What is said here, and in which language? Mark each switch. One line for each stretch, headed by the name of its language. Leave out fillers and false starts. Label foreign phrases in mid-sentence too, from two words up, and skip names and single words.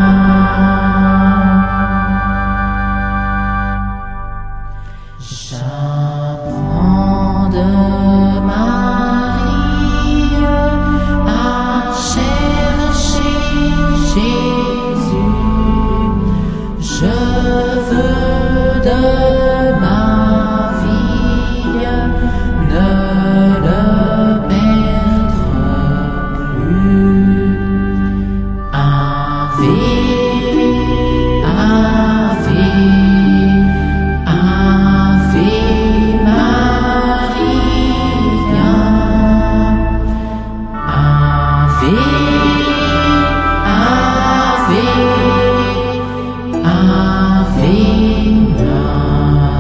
French: J'apprends de Marie à chercher Jésus. Je veux de ma vie ne le perdre plus.
Latin: Ave, Ave, Ave Maria. Ave, Ave, Ave Maria.